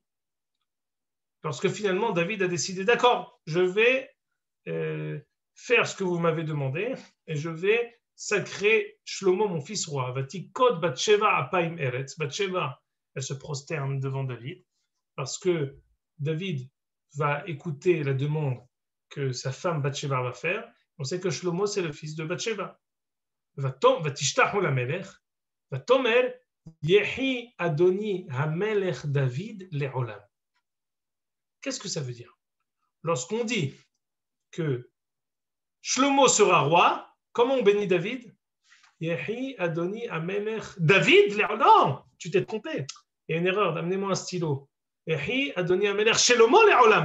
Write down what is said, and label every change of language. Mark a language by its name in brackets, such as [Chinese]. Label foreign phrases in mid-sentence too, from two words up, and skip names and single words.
[French] Lorsque finalement David a décidé, d'accord, je vais faire ce que vous m'avez demandé et je vais sacrer Shlomo, mon fils roi. [Hebrew] ותקד בת שבע אפים ארץ. [French] Bathsheba, elle se prosterne devant David parce que David va écouter la demande que sa femme Bathsheba va faire. On sait que Shlomo, c'est le fils de Bathsheba. [Hebrew] ותשתחו למלך. ותאמר יחי אדוני המלך דוד לעולם. [French] Qu'est-ce que ça veut dire? Lorsqu'on dit que Shlomo sera roi, comment on bénit David? [Hebrew] יחי אדוני המלך דוד? [French] Non, tu t'es trompé. Il y a une erreur, amenez-moi un stylo. [Hebrew] יחי אדוני המלך שלמה לעולם.